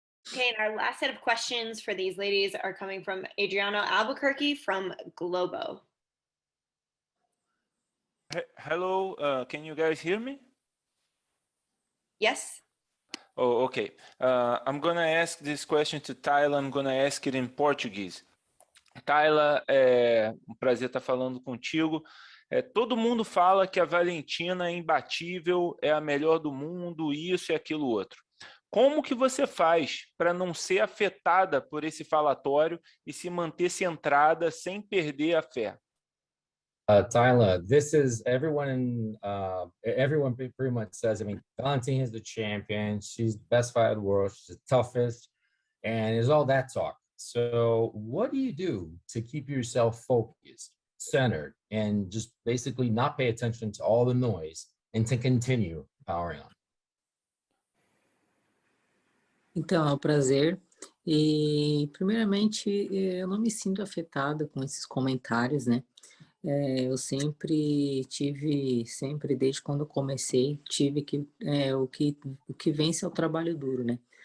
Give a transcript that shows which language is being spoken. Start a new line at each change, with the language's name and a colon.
English: Okay, and our last set of questions for these ladies are coming from Adriano Albuquerque from Globo. Hello, can you guys hear me? Yes. Oh, okay. I'm gonna ask this question to Taila. I'm gonna ask it in Portuguese.
Portuguese: Taila, é um prazer estar falando contigo. Todo mundo fala que a Valentina é imbatível, é a melhor do mundo, isso e aquilo outro. Como que você faz para não ser afetada por esse falatório e se manter centrada sem perder a fé?
English: Taila, this is everyone pretty much says, I mean, Valentina is the champion. She's the best fighter in the world. She's the toughest. And it's all that talk. So what do you do to keep yourself focused, centered, and just basically not pay attention to all the noise and to continue powering on?
Portuguese: Então, é um prazer. E, primeiramente, eu não me sinto afetada com esses comentários, né? Eu sempre desde quando eu comecei, tive que, o que vence é o trabalho duro, né?